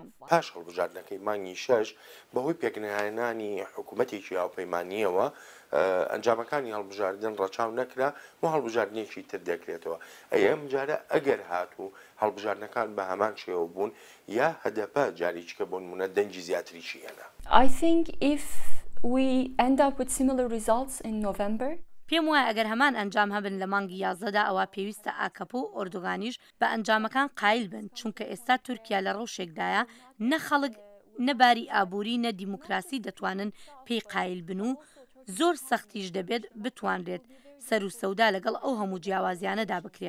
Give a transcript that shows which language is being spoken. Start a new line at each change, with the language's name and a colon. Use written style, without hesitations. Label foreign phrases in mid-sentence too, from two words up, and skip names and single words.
Central Kurdish: پاش هەڵبژاردنەکەی مانگی 6 بەهۆی پێکهێنانی حکوومەتێکی هاوپەیمانیەوە ئەنجامەکانی هەڵبژاردن ڕەچاو نەکرا و هەڵبژاردنێکی تر دەکرێتەوە. ئەم جارە ئەگەر هاتوو هەڵبژاردنەکان بە هەمان شێوە بوون یا هەدەپە جارێکیکە بۆ نمونە دەنگی زیاتریشی هێنا.
English: I think if we end up with similar results in November
Central Kurdish: پێم وایە ئەگەر هەمان ئەنجام هەبن لە مانگی 11دا ئەوە پێویستە ئاکەپە و ئۆردۆغانیش بە ئەنجامەکان قایل بن، چونکە ئێستا تورکیا لە ڕەوشێکدایە نە خەڵک نەباری ئابووری نە دیموکراسی دەتوانن پێی قایل بن و زۆر سەختیش دەبێت بتوانرێت سەر و سەودا لەگەڵ ئەو هەموو جیاوازیانەدا بکرێت.